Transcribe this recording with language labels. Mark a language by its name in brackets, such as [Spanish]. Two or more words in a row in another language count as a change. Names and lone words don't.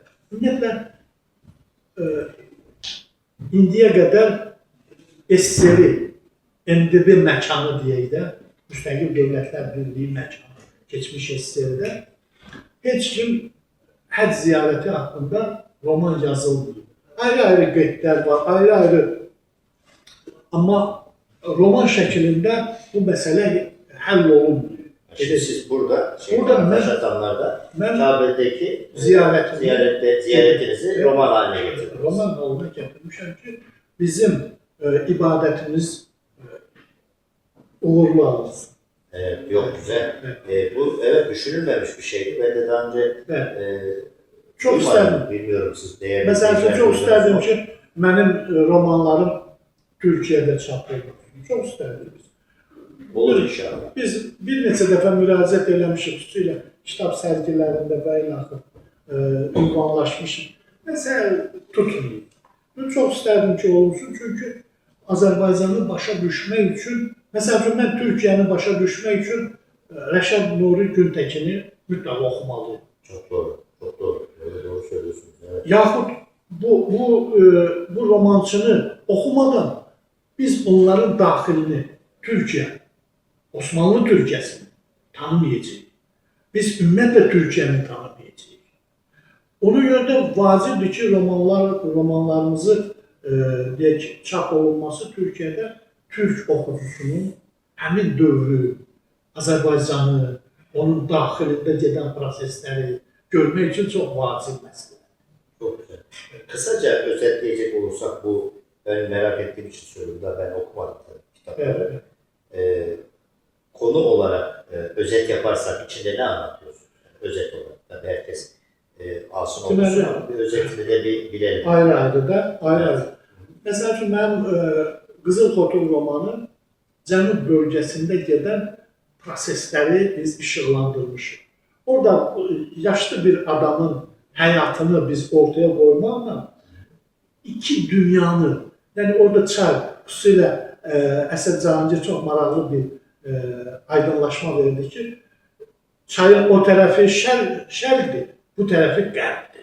[Azerbaijani] Ümumiyyətlə, indiyə qədər SSR, MDB məkanı deyək də, Müstəqil Dövlətlər Birliyi məkanı, keçmiş SSR-də heç kim həcc ziyarəti haqqında roman yazılmıyor. Ayrı-ayrı qeydlər var, ayrı-ayrı. Amma roman şəklində bu məsələ həll olunmuyor. [Turkish] Şimdi siz burada Burada taş atanlarda Kabe'deki ziyaretinizi roman haline getirdiniz. [Azerbaijani] Roman haline getirmişəm ki, bizim ibadətimiz uğurlu alsın. [Turkish] Evet, yok güzel. Bu evet düşünülmemiş bir şeydi. Ben de daha önce çok isterdim. Bilmiyorum siz değerli. Mesela çok isterdim ki benim romanlarım Türkiye'de çapılmasın. Çok isterdim. Olur inşallah. [Azerbaijani] Biz bir neçə dəfə müraciət eləmişik, xüsusilə kitab sərgilərində və ilaxır ünvanlaşmışıq. Məsələ tutmuyor. [Turkish] Ben çok isterdim ki olsun [Azerbaijani] çünkü Azərbaycanı başa düşmək üçün, məsələn mən Türkiyəni başa düşmək üçün Rəşad Nuri Güntekin'i mütləq oxumalıyım. [Turkish] Çok doğru, çok doğru. Öyle doğru söylüyorsunuz. Evet. [Azerbaijani] Yaxud bu romançını oxumadan biz onların daxilini, Türkiye, Osmanlı Türkiyəsini tanımayacağıq. Biz ümumiyyətlə Türkiyəni tanımayacağıq. Ona görə də vacibdir ki, romanlarımızı deyək, çap olunması Türkiyədə Türk oxucusunun həmin dövrü, Azərbaycanı, onun daxilində gedən prosesləri görmək üçün çox vacib məsələ. [Turkish] Çok güzel. Kısaca özetleyecek olursak bu, ben merak ettiğim için söylüyorum da ben okumadım tabii kitapları. Evet. Konu olarak özet yaparsak içinde ne anlatıyorsun? Yani özet olarak. Tabii herkes alsın okusun ama bir özetini de bir bilelim. [Azerbaijani] Ayrı-ayrı da, ayrı-ayrı. Məsəl üçün, mənim Qızıl Xotul romanı Cənub bölgəsində gedən prosesləri biz işıqlandırmışıq. Orada yaşlı bir adamın həyatını biz ortaya qoymaqla iki dünyanı, yəni orada çay, xüsusilə Əsəd Cahangir çox maraqlı bir aydınlaşma verdi ki, çayın o tərəfi şərqdir, bu tərəfi qərbdir.